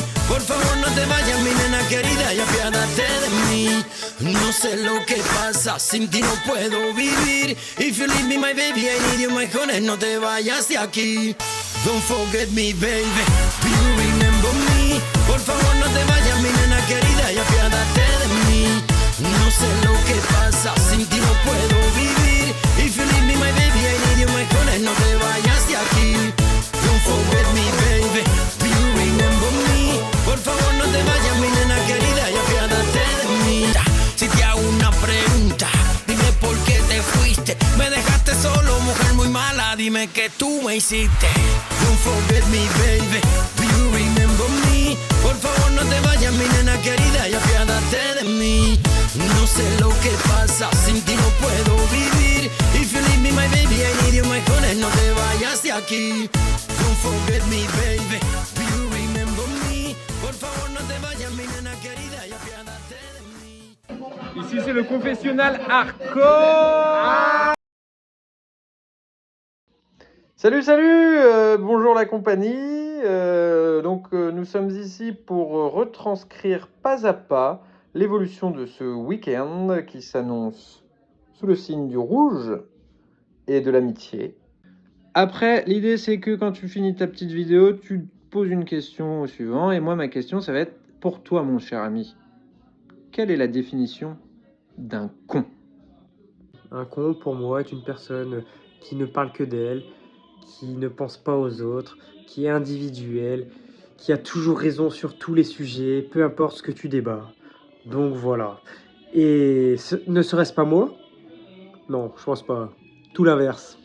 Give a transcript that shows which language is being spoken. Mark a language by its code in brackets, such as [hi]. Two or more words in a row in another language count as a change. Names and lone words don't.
[es] Por favor no te vayas, mi nena querida, y apiádate de mí. No sé lo que pasa, sin ti no puedo vivir. [en] If you leave me, my baby, I need you, my honey, [es] no te vayas de aquí. [en] Don't forget me, baby, do you remember me? [es] Por favor no te vayas, mi nena querida, y apiádate de mí. No sé lo que pasa, sin ti no puedo vivir. [en] If you leave me, my baby, I need you, my honey, [es] no te vayas de aquí. [en] Don't forget me, baby, do you remember me? [es] Por favor no te vayas, mi nena querida, y apiádate de mí. Si te hago una pregunta, dime por qué te fuiste. Me dejaste solo, mujer muy mala, dime que tú me hiciste. [en] Don't forget me, baby, do you remember me? [es] Por favor no te vayas, mi nena querida, y apiádate de mí. No sé lo que pasa, sin ti no puedo vivir. [en] If you leave me, my baby, I need you, my honey, [es] no te vayas de aquí. [en] Don't forget me, baby, do you remember me? [es] Por favor no te vayas, mi nena querida, y apiádate de mí. [fr] Ici c'est le confessionnal hardcore. Salut, salut, bonjour la compagnie. Nous sommes ici pour retranscrire pas à pas l'évolution de ce week-end qui s'annonce sous le signe du rouge et de l'amitié. Après, l'idée c'est que quand tu finis ta petite vidéo, tu poses une question au suivant. Et moi, ma question, ça va être pour toi, mon cher ami. Quelle est la définition d'un con? Un con, pour moi, est une personne qui ne parle que d'elle, qui ne pense pas aux autres, qui est individuelle, qui a toujours raison sur tous les sujets, peu importe ce que tu débats. Donc voilà. Et ne serait-ce pas moi? Non, je pense pas. Tout l'inverse.